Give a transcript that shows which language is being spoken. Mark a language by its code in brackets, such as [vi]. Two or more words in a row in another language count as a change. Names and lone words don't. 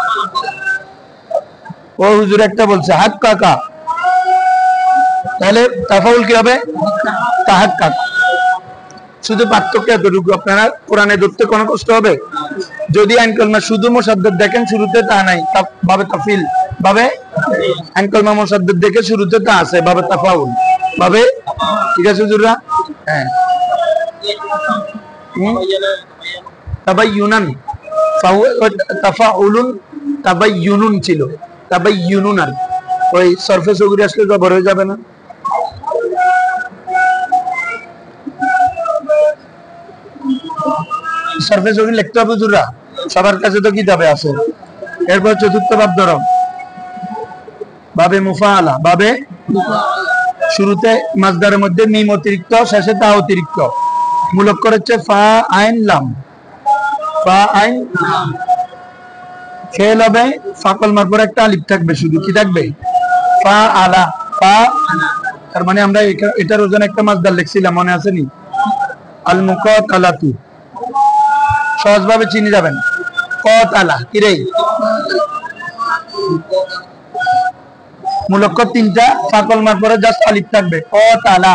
[bn] ও হুজুর একটা বলছে হাক কাকা, তাহলে তাফাউল কি হবে? তাহাক্কাক। শুধু পার্থক্য এতটুকু, আপনারা কোরআনে ধরতে কোনো কষ্ট হবে? যদি আইন কলমা শুধু মুসাদ্দাদ দেখেন শুরুতে তা নাই, [ar] باب تفعيل, [bn] বাবে আইন কলমা মুসাদ্দাদ দেখে শুরুতে তা আছে, বাবে তাফাউল, বাবে, ঠিক আছে হুজুররা? হ্যাঁ, [ar] تباينًا، تفاعلٌ تباينٌ [bn] ছিল, তাবাইয়ুনুন, আর ওই সরফে সগিরে আসলে জবর হয়ে যাবে না? সরফে সগির লিখতে হবে হুজুররা, সবার কাছে তো কিতাবে আছে। এরপর চতুর্থ বাব ধরো, বাবে মুফাআলা, বাবে শুরুতে মাসদারের মধ্যে মিম অতিরিক্ত, শেষে তা অতিরিক্ত, মূলক করেছে [ar] فاء عين لام، فاء عين لام. [bn] ফেল হবে ফাকল মার পর একটা আলিফ থাকবে, শুধু কি থাকবে? [ar] فاعل، فا. [bn] তার মানে আমরা এটার ওজন একটা মাসদার লিখছিলাম, মনে আছে নি? [ar] المقاتلة, [bn] সহজভাবে চিনে যাবেন। কাতালা, কি রে? মূলক 3টা, ফাকল মার পরে জাস্ট আলিফ থাকবে, কাতালা।